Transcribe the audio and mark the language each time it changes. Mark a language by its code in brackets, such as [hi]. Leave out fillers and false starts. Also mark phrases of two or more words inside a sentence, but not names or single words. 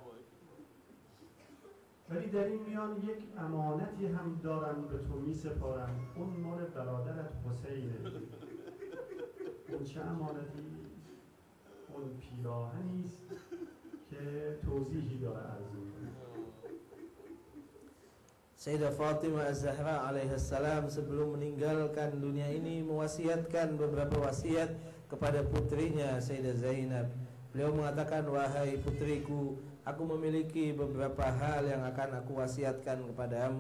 [fa] ولی در این میان یک امانتی هم دارم به تو می سپارم، اون مال برادرت حسینه. اون چه امانتی؟ اون پیراهنی است که توضیحی داره عرض می‌کنه. [id] Sayyidah Fatimah Az-Zahra alaihissalam sebelum meninggalkan dunia ini mewasiatkan beberapa wasiat kepada putrinya Sayyidah Zainab. Beliau mengatakan, wahai putriku, aku memiliki beberapa hal yang akan aku wasiatkan kepadamu.